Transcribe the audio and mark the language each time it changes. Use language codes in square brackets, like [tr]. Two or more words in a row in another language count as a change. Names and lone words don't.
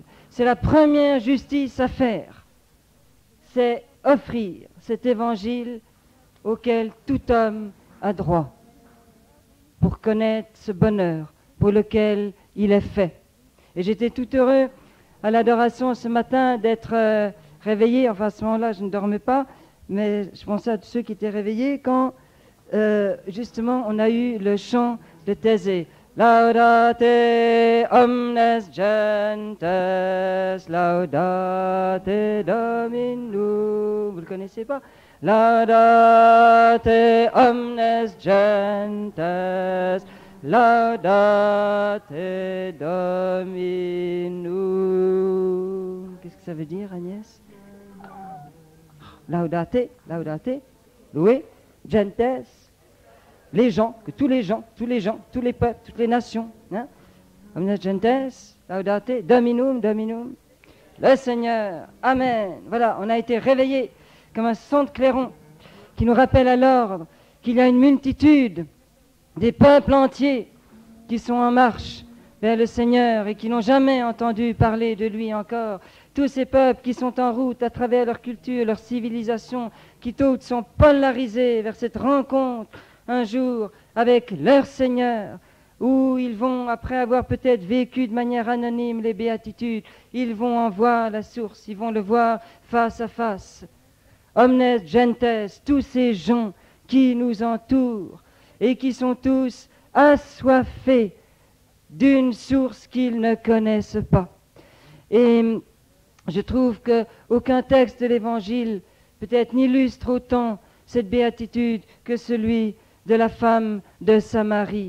[fr] C'est la première justice à faire, c'est offrir cet Évangile auquel tout homme a droit pour connaître ce bonheur pour lequel il est fait. Et j'étais tout heureux à l'adoration ce matin d'être réveillé. Enfin, à ce moment-là, je ne dormais pas, mais je pensais à tous ceux qui étaient réveillés quand, justement, on a eu le chant de Thésée. [la] Laudate omnes gentes, laudate Dominum. [fr] Vous le connaissez pas? [la] Laudate omnes gentes, laudate Dominum. [fr] Qu'est-ce que ça veut dire, Agnès? Laudate, louer, gentes, les gens, que tous les gens, tous les peuples, toutes les nations, hein? [la] Omnes gentes, laudate Dominum, [fr] le Seigneur, Amen. Voilà, on a été réveillés comme un son de clairon qui nous rappelle à l'ordre qu'il y a une multitude des peuples entiers qui sont en marche vers le Seigneur et qui n'ont jamais entendu parler de lui encore. Tous ces peuples qui sont en route à travers leur culture, leur civilisation, qui toutes sont polarisés vers cette rencontre un jour avec leur Seigneur, où ils vont, après avoir peut-être vécu de manière anonyme les béatitudes, ils vont en voir la source, ils vont le voir face à face. [la] Omnes gentes, [fr] tous ces gens qui nous entourent et qui sont tous assoiffés d'une source qu'ils ne connaissent pas. Et je trouve qu'aucun texte de l'Évangile peut-être n'illustre autant cette béatitude que celui de la femme de Samarie.